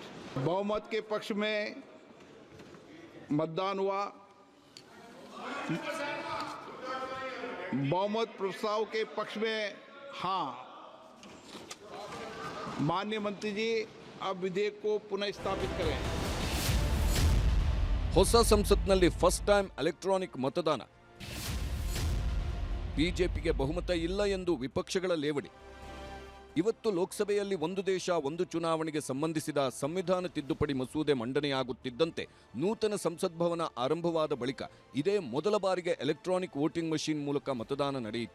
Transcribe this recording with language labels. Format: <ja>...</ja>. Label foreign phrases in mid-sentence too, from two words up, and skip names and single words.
<hi>बहुमत के पक्ष में मतदान हुआ. बहुमत प्रस्ताव के पक्ष में हाँ. माननीय मंत्री जी अब विधेयक को पुनः स्थापित करें.</hi> <kn>ಹೊಸ ಸಂಸತ್ನಲ್ಲಿ</kn> <en>first time electronic</en> <kn>ಮತದಾನ. ಬಿಜೆಪಿಗೆ ಬಹುಮತ ಇಲ್ಲ ಎಂದು ವಿಪಕ್ಷಗಳ ಲೇವಡಿ. ಇವತ್ತು ಲೋಕಸಭೆಯಲ್ಲಿ ಒಂದು ದೇಶ ಒಂದು ಚುನಾವಣೆಗೆ ಸಂಬಂಧಿಸಿದ ಸಂವಿಧಾನ ತಿದ್ದುಪಡಿ ಮಸೂದೆ ಮಂಡನೆಯಾಗುತ್ತಿದ್ದಂತೆ ನೂತನ ಸಂಸತ್ ಭವನ ಆರಂಭವಾದ ಬಳಿಕ ಇದೇ ಮೊದಲ ಬಾರಿಗೆ</kn> <en>electronic voting machine</en> <kn>ಮೂಲಕ ಮತದಾನ ನಡೆಯಿತು.</kn>